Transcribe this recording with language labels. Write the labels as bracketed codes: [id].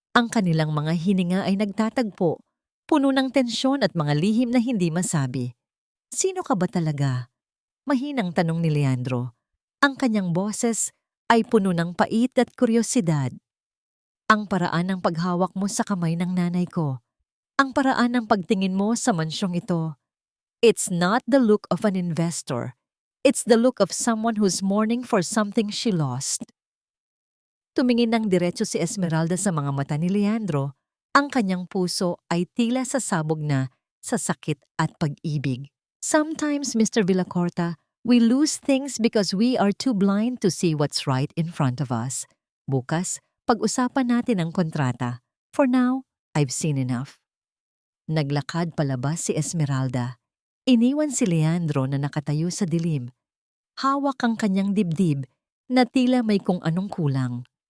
[tl] Ang kanilang mga hininga ay nagtatagpo, puno ng tensyon at mga lihim na hindi masabi. Sino ka ba talaga? Mahinang tanong ni Leandro. Ang kanyang boses ay puno ng pait at kuryosidad. Ang paraan ng paghawak mo sa kamay ng nanay ko. Ang paraan ng pagtingin mo sa mansyong ito. [en] It's not the look of an investor. It's the look of someone who's mourning for something she lost. [tl] Tumingin ng diretso si Esmeralda sa mga mata ni Leandro. Ang kanyang puso ay tila sasabog na sa sakit at pag-ibig. [en] Sometimes, Mr. Villacorta, we lose things because we are too blind to see what's right in front of us. [tl] Bukas, pag-usapan natin ang kontrata. [en] For now, I've seen enough. [tl] Naglakad palabas si Esmeralda. Iniwan si Leandro na nakatayo sa dilim. Hawak ang kanyang dibdib na tila may kung anong kulang.